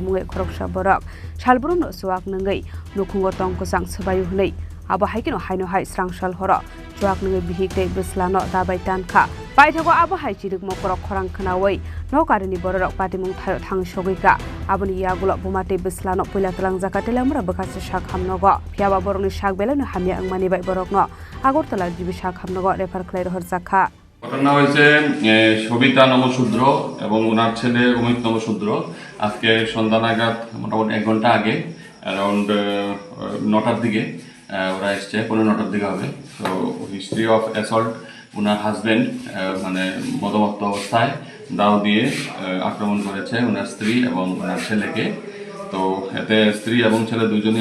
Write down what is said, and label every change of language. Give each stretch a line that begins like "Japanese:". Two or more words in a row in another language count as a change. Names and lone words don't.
Kok Borok: mungai khoroksa borok salbrum no Chuwak Nungwi nukhungo tongko sang sabayu hnei abo haikino hainu hai Srangsal Horo Chuwak Nungwi Bihik te Bwsa no dabai Thangkha paithago abo hai chiruk mokorok Khorang khnawai no karini borok patimung thayo thang sogika aboni yagulo bumate Bwsa no poila talang jaka telamura bakase sakham nogo phiaba borokni sak belano hamya angmani bai borok no agortala jibi sakham nogo refer khlai rohor jaka
Bangla: ঘটনা হয়েছে সবিতা নমশূদ্র এবং ওনার ছেলে অমিত নমশূদ্র আজকে সন্ধ্যা নাগাদ মোটামুটি 1 ঘন্টা আগে অ্যারাউন্ড 9টার দিকে ওরা এসছে 9টার দিকে হবে তো
English: history of
Bangla: অ্যাসল্ট ওনার হাজব্যান্ড মানে মদমত্ত অবস্থায় দাও দিয়ে আক্রমণ করেছে ওনার স্ত্রী এবং ওনার ছেলেকে তো এতে স্ত্রী এবং ছেলে দুজনেই